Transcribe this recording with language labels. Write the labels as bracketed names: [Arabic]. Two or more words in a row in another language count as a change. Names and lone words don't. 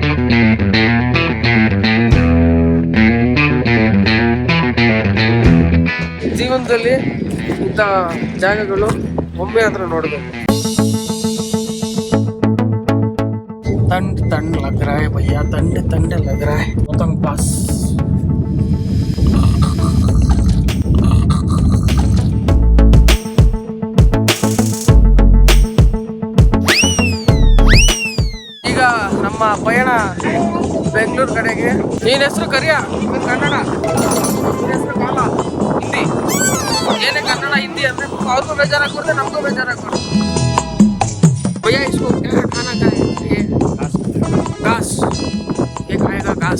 [Kannada] ಜೀವನದಲ್ಲಿ ಇಂಥ ಜಾಗಗಳು ಒಮ್ಮೆ ಆದ್ರೂ ನೋಡಬೇಕು. [Hindi] ठंड लग रहा है भैया, ठंड लग रहा है. रोहतांग पास. [Kannada] ಈಗ ನಮ್ಮ ಪಯಣ ಬೆಂಗಳೂರು ಕಡೆಗೆ. ನೀನ್ ಹೆಸರು ಕರಿಯ, ಕನ್ನಡ, ನಿನ್ನ ಹೆಸರು ಕಾಲ, ಹಿಂದಿ. ಏನೇ ಕನ್ನಡ ಹಿಂದಿ ಅಂದ್ರೆ ಅವ್ರಿಗೂ ಬೇಜಾರಾಗ್ಬಿಡುತ್ತೆ, ನಮಗೂ ಬೇಜಾರಾಗ್ಬಿಡುತ್ತೆ. [Hindi] भैया इसको क्या खाना का है? ये घास, ये खाएगा घास.